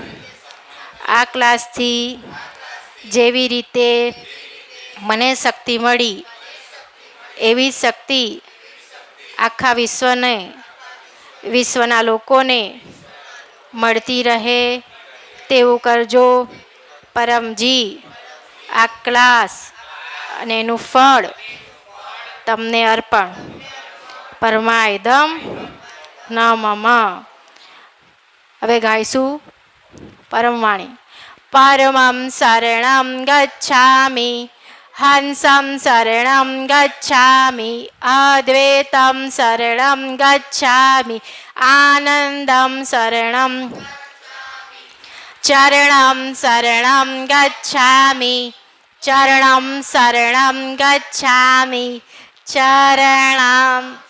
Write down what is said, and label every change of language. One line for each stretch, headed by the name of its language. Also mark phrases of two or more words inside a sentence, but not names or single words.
Gujarati: આ ક્લાસથી જેવી રીતે મને શક્તિ મળી એવી શક્તિ આખા વિશ્વના લોકોને મળતી રહે તેવું કરજો. પરમજી આ ક્લાસ અને એનું ફળ તમને અર્પણ
Sanskrit: પરમાયદમ ન મમ.
Gujarati: હવે ગાઈશું પરમવાણી.
Sanskrit: પરમં શરણં ગચ્છામિ હંસં શરણં ગચ્છામિ અદ્વૈતં શરણં ગચ્છામિ આનંદં શરણં ચરણં શરણં ગચ્છામિ ચરણં શરણં ગચ્છામિ ચરણં.